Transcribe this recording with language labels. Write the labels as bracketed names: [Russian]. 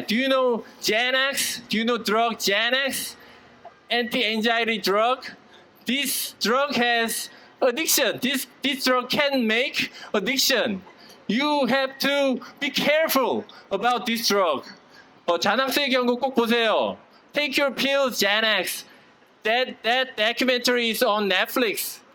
[English] Do you know Xanax? Do you know drug Xanax? Anti-anxiety drug. This drug has addiction. This drug can make addiction. You have to be careful about this drug. [Korean] 자낙스의 경우 꼭 보세요. [English] Take your pills, Xanax. That documentary is on Netflix.